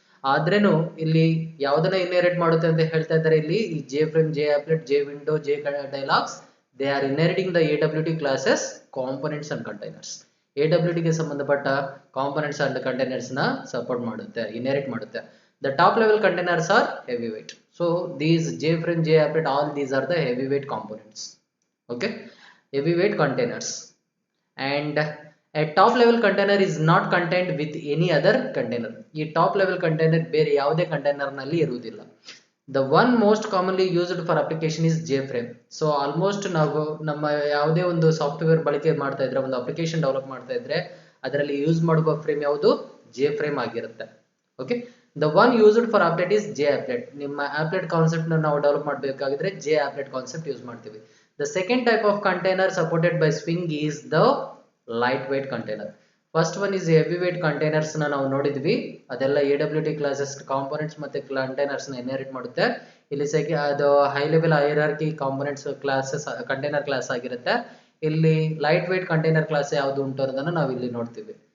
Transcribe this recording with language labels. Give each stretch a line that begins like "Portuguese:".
Kannada: ಆದ್ರೇನು ಇಲ್ಲಿ ಯಾವ್ದನ್ನ ಇನ್ಹೆರಿಟ್ ಮಾಡುತ್ತೆ ಅಂತ ಹೇಳ್ತಾ ಇದ್ದಾರೆ.
English: ಇಲ್ಲಿ ಈ J frame, J applet, J window, J dialogs, they are inheriting the AWT classes components and containers.
Kannada: AWT ಗೆ ಸಂಬಂಧಪಟ್ಟ ಕಾಂಪೊನೆಂಟ್ಸ್ ಅಂಡ್ ಕಂಟೈನರ್ಸ್ ನ ಸಪೋರ್ಟ್ ಮಾಡುತ್ತೆ, ಇನ್ಹೆರಿಟ್ ಮಾಡುತ್ತೆ.
English: The top level containers are heavyweight. So these JFrame, JApplet, all these are the heavyweight components. Okay, heavyweight containers. And a top level container is not contained with any other container.
Kannada: ಈ top level container ಬೇರೆ ಯಾವುದೇ container ನಲ್ಲಿ ಇರುವುದಿಲ್ಲ.
English: The one most commonly used for application is JFrame.
Kannada: So almost ನಾವು ನಮ್ಮ ಯಾವುದೇ ಒಂದು software ಬಳಕೆ ಮಾಡ್ತಾ ಇದ್ರೆ, ಒಂದು ಅಪ್ಲಿಕೇಶನ್ ಡೆವಲಪ್ ಮಾಡ್ತಾ ಇದ್ರೆ ಅದರಲ್ಲಿ ಯೂಸ್ ಮಾಡುವ ಫ್ರೇಮ್ ಯಾವುದು? JFrame ಆಗಿರುತ್ತೆ. Okay,
English: the one used for applet is JApplet.
Kannada: ನಿಮ್ಮ applet ಕಾನ್ಸೆಪ್ಟ್ ನಾವು ಡೆವಲಪ್ ಮಾಡಬೇಕಾಗಿದ್ರೆ JApplet ಕಾನ್ಸೆಪ್ಟ್ ಯೂಸ್ ಮಾಡ್ತೀವಿ.
English: The second type of container supported by Swing is the lightweight container. First one is heavyweight containers
Kannada: ನ ನಾವು ನೋಡಿದ್ವಿ, ಅದೆಲ್ಲ AWT classes components ಮತ್ತೆ containers ನ inherit ಮಾಡುತ್ತೆ. ಇಲ್ಲಿ ಅದು high level hierarchy components classes container class ಆಗಿರುತ್ತೆ. ಇಲ್ಲಿ ಲೈಟ್ ವೇಟ್ ಕಂಟೈನರ್ ಕ್ಲಾಸ್ ಯಾವುದು ಉಂಟು ಅನ್ನೋದನ್ನ ನಾವು ಇಲ್ಲಿ ನೋಡ್ತೀವಿ.